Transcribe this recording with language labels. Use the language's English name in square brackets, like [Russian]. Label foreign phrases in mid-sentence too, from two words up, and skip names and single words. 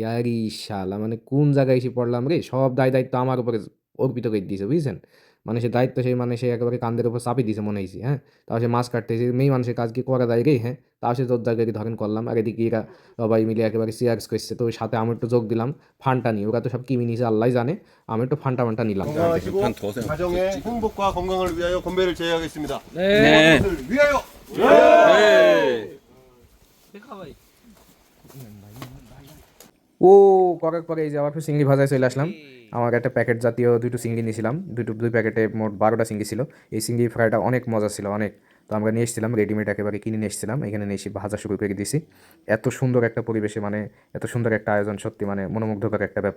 [Bangla] আরে শালা, মানে কোন জায়গায় এসে পড়লাম রে, সব দায়িত্ব আমার উপরে অর্পিত করে দিয়েছে বুঝছেন। মানে সে দায়িত্ব সেই মানে সে একেবারে কান্দের উপর চাপিয়ে দিয়েছে মনে হয়েছে। হ্যাঁ, তাও সে মাছ কাটতে এসে মেয়ে মানুষের কাজ কি করা যায় রে। হ্যাঁ, তাও সে জোরদার করে ধরেন করলাম। আর এদিকে এরা সবাই মিলে একেবারে সিয়ার্স করছে। তো ওই সাথে আমি একটু যোগ দিলাম ফান্টা নিয়ে। ওরা তো সব কিমি নিয়েছে আল্লাহ জানে, আমি একটু ফান্টা ফান্টা নিলাম। [Korean] 건강하시고 가정의 행복과 건강을 위하여 건배를 제의하겠습니다. 네 를 위하여. 네 [Hindi] देखा भाई। [Bangla] ও করার পরে এই যে আবার চিংড়ি ভাজায় চলে আসলাম। আমার একটা প্যাকেট জাতীয় দুটো চিংড়ি নিয়েছিলাম, দুই প্যাকেটে মোট 12টা চিংড়ি ছিল। এই চিংড়ি ফ্রাইটা অনেক মজা ছিল, অনেক। তো আমরা নিয়ে এসেছিলাম রেডিমেড, একেবারে কিনে নিয়ে এসেছিলাম, এখানে নিয়ে এসে ভাজা শুরু করে দিয়েছি। এত সুন্দর একটা পরিবেশে, মানে এত সুন্দর একটা আয়োজন, সত্যি মানে মনোমুগ্ধকর একটা ব্যাপার।